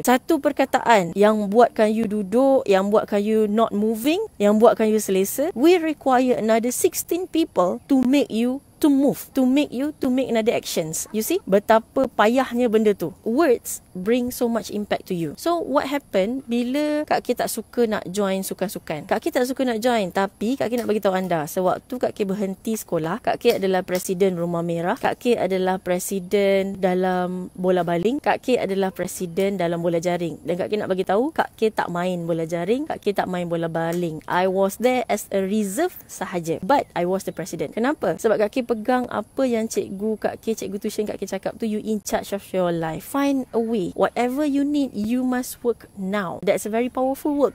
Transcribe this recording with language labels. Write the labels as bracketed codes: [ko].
[ms] Satu perkataan yang buatkan you duduk, yang buatkan [en] you not moving, [ms] yang buatkan you selesa, [en] we require another 16 people to make you to move, to make another actions. You see [ms] betapa payahnya benda tu. [en] Words bring so much impact to you. So what happen [ms] bila Kak K tak suka nak join sukan-sukan? Kak K tak suka nak join, tapi Kak K nak bagi tahu anda, sewaktu Kak K berhenti sekolah, Kak K adalah presiden Rumah Merah, Kak K adalah presiden dalam bola baling, Kak K adalah presiden dalam bola jaring. Dan Kak K nak bagi tahu, Kak K tak main bola jaring, Kak K tak main bola baling. [en] I was there as a reserve [ms] sahaja, [en] but I was the president. [ms] Kenapa? Sebab Kak K pegang apa yang cikgu tuition Kak K cakap tu, [en] you in charge of your life. Find a way. Whatever you need, you must work now. That's a very powerful work.